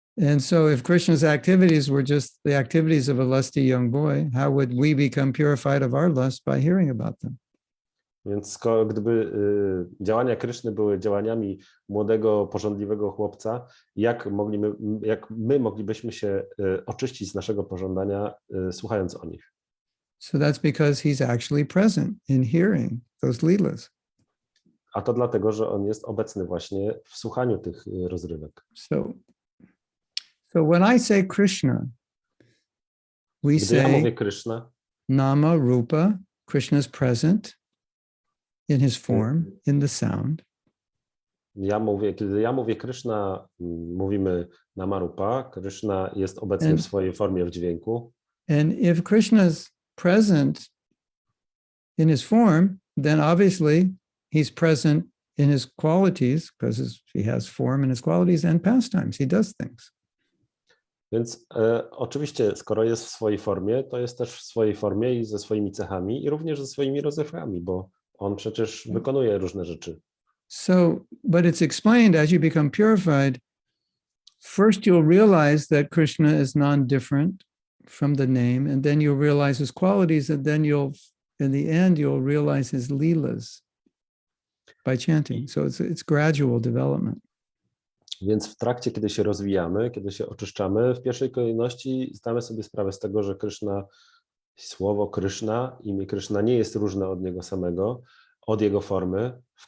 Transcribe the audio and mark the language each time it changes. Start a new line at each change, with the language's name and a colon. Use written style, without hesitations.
English: And so if Krishna's activities were just the activities of a lusty young boy, how would we become purified of our lust by hearing about them?
Polish: Więc gdyby działania Kryszny były działaniami młodego, pożądliwego chłopca, jak my moglibyśmy się oczyścić z naszego pożądania, słuchając o nich?
English: So that's because he's actually present in hearing those leelas.
Polish: A to dlatego, że on jest obecny właśnie w słuchaniu tych rozrywek.
English: So when I say Krishna,
Polish: Gdy ja mówię Krishna,
English: Nama, Rupa, Krishna is present in his form, in the sound.
Polish: Kiedy ja mówię Krishna, mówimy Namarupa, Krishna jest obecny w swojej formie w dźwięku.
English: And if Krishna is present in his form, then obviously he's present in his qualities, because he has form and his qualities and pastimes. He does things.
Polish: Więc oczywiście, skoro jest w swojej formie, to jest też w swojej formie i ze swoimi cechami i również ze swoimi rozrywkami, bo on przecież wykonuje różne rzeczy.
English: So, but it's explained as you become purified, first you'll realize that Krishna is non-different from the name, and then you'll realize his qualities, and then in the end, you'll realize his leelas by chanting. So it's gradual development.
Polish: Więc w trakcie, kiedy się rozwijamy, kiedy się oczyszczamy, w pierwszej kolejności zdamy sobie sprawę z tego, że Krishna, słowo Krishna, imię Krishna nie jest różne od niego samego, od jego formy.